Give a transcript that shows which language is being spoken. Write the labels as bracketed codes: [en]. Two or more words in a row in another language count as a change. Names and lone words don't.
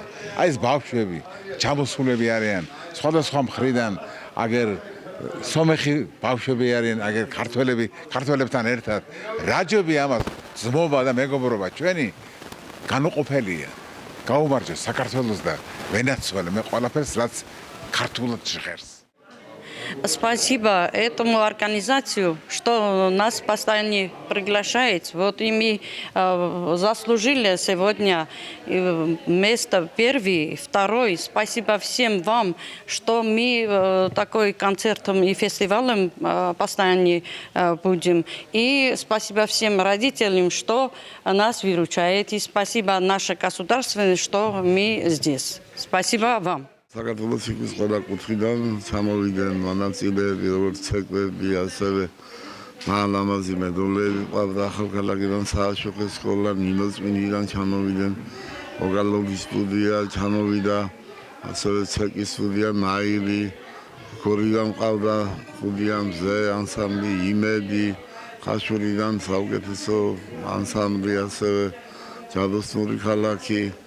[ka] აი ეს ბავშვები, ჩამოსულები არიან სხვადასხვა მხრიდან, აგერ სომეხი ბავშვები არიან, აგერ ქართველებთან ერთად. რაჯობი ამას ძმობა და მეგობრობა ჩვენი განუყოფელია. გაუმარჯოს საქართველოს და ვენაცვალე მე ყველაფერს რაც ქართულად ჟღერს. [ru] Спасибо этому организацию, что нас постоянно приглашает. Вот и мы заслужили сегодня место первый, второй. Спасибо всем вам, что мы такой концертом и фестивалем постоянно будем. И спасибо всем родителям, что нас выручает. И спасибо наше государство, что мы здесь. Спасибо вам. [ka] საქართველოს სიკვის ყველა კუთხიდან ჩამოვიდნენ მონაწილეები, როგორც ცეკვები, ასევე მაღალამაზი მედოლეები, ყავდა ახალქალაქიდან სააშუქო სკოლა, ნინოწმინდიდან ჩამოვიდნენ, ვოკალობის სტუდია ჩამოვიდა, ასევე ცეკვის სტუდია ნაირი, ქორიდან ყავდა სტუდია მზე, ანსამბლი იმედი, ხაშურიდან საუკეთესო ანსამბლი, ასევე ჯადოსნური ქალაქი.